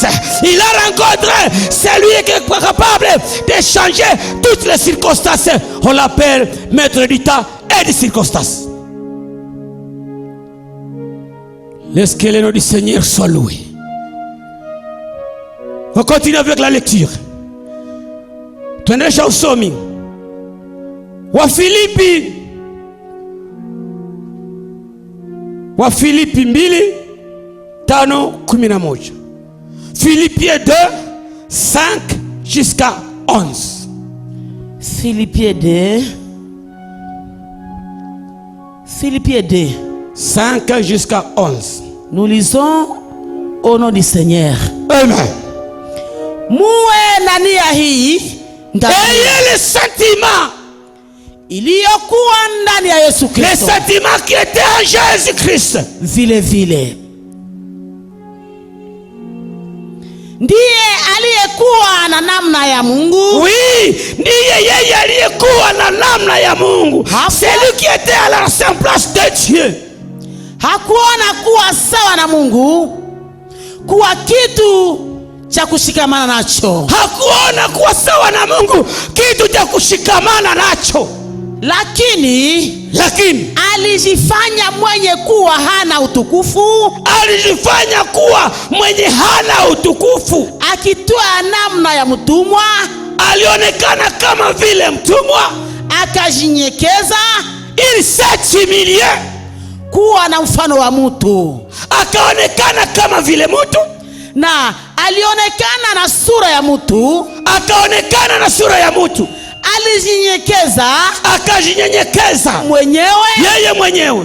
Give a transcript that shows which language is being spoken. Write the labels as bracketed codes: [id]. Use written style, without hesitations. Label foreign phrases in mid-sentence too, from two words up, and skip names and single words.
[fr] Il a rencontré celui qui est capable de changer toutes les circonstances. On l'appelle maître du temps et des circonstances. Laisse que le nom du Seigneur soit loué. On continue avec la lecture. [sw] Tuendesha usomi wa Filipi 2:5-11. [fr] Philippiens 2, 5 jusqu'à 11. Philippiens 2, 5 jusqu'à 11. Nous lisons au nom du Seigneur. Amen. [sw] Muwe na nia hii, [fr] ayez le sentiment [sw] iliyokuwa ndani ya Yesu Kristo. [fr] Le sentiment qui était en Jésus-Christ. [sw] Vile vile ndiye aliyekuwa na namna ya Mungu. Oui, ndiye yeye aliyekuwa na namna ya Mungu. [fr] C'est lui qui était à la ressemblance de Dieu. [sw] Hakuona kuwa sawa na Mungu kuwa kitu cha kushikamana nacho. Hakuona kuwa sawa na Mungu kitu cha kushikamana nacho. Lakini alijifanya mwenye kuwa hana utukufu. Alijifanya kuwa mwenye hana utukufu. Akitoa namna ya mtumwa. Alionekana kama vile mtumwa. Akajinyekeza. [fr] Il s'est humilié. [sw] Kuwa na mfano wa mtu. Akaonekana kama vile mtu. Na alionekana na sura ya mtu. Akaonekana na sura ya mtu. Alijinyenyekeza. Akajinyenyekeza mwenyewe. Yeye mwenyewe.